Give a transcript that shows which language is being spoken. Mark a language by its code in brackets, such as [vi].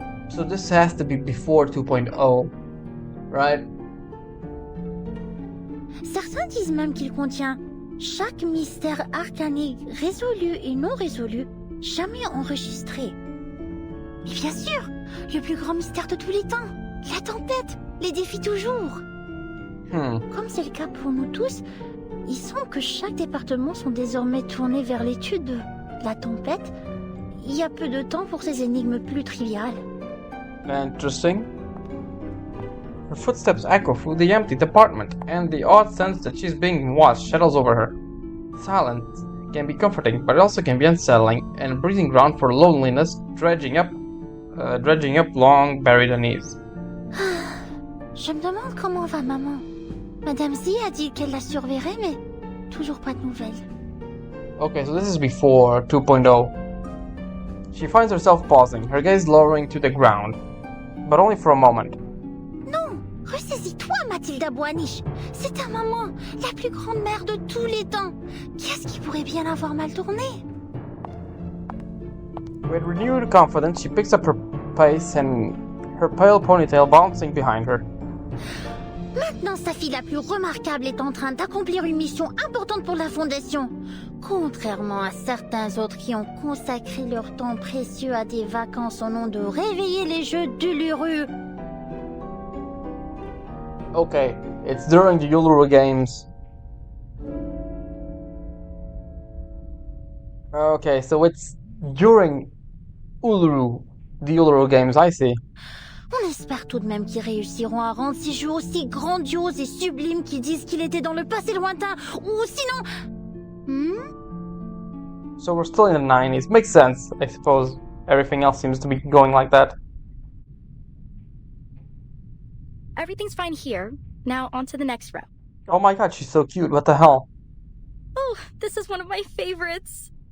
[en] So this has to be before 2.0, right? [fr] Certains disent même qu'il contient chaque mystère arcané résolu et non résolu, jamais enregistré. Mais bien sûr, le plus grand mystère de tous les temps, la tempête, les défis toujours. Comme c'est le cas pour nous tous, il semble que chaque département sont désormais tournés vers l'étude de la tempête. Il y a peu de temps pour ces énigmes plus triviales. [en] Interesting. Her footsteps echo through the empty department, and the odd sense that she's being watched settles over her. Silence can be comforting, but it also can be unsettling, and a breeding ground for loneliness, dredging up long buried unease. [fr] Je me demande comment va maman. Madame Z a dit qu'elle la surveillerait, mais toujours pas de nouvelles. [en] Okay, so this is before 2.0. She finds herself pausing, her gaze lowering to the ground, but only for a moment. [fr] Non, ressaisis-toi, Matilda Boaniche. C'est ta maman, la plus grande mère de tous les temps. Qu'est-ce qui pourrait bien avoir mal tourné? [en] With renewed confidence, she picks up her pace and her pale ponytail bouncing behind her. [fr] Maintenant, sa fille la plus remarquable est en train d'accomplir une mission importante pour la Fondation. Contrairement à certains autres qui ont consacré leur temps précieux à des vacances au nom de réveiller les jeux d'Uluru. [en] Okay, it's during the Uluru Games. Okay, so it's during the Uluru Games, I see. [fr] On espère tout de même qu'ils réussiront à rendre ces jeux aussi grandioses et sublimes qu'ils disent qu'il était dans le passé lointain, ou sinon... [en] So we're still in the 90s. Makes sense, I suppose. Everything else seems to be going like that. Everything's fine here. Now on to the next row. Oh my god, she's so cute. What the hell? Oh, this is one of my favorites.